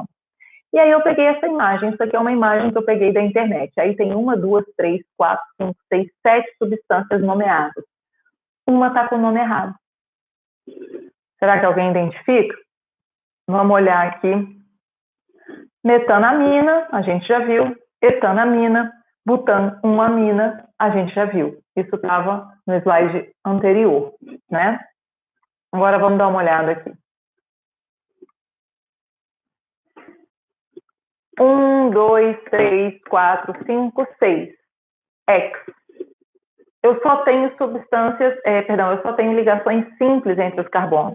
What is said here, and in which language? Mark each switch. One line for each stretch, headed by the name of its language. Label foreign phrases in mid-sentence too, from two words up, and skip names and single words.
Portuguese: E aí eu peguei essa imagem, isso aqui é uma imagem que eu peguei da internet. Aí tem 1, 2, 3, 4, 5, 6, 7 substâncias nomeadas. Uma está com o nome errado. Será que alguém identifica? Vamos olhar aqui. Metanamina, a gente já viu. Etanamina. Butan-1-amina, a gente já viu. Isso estava no slide anterior, né? Agora vamos dar uma olhada aqui. 1, 2, 3, 4, 5, 6. X. Eu só tenho eu só tenho ligações simples entre os carbonos.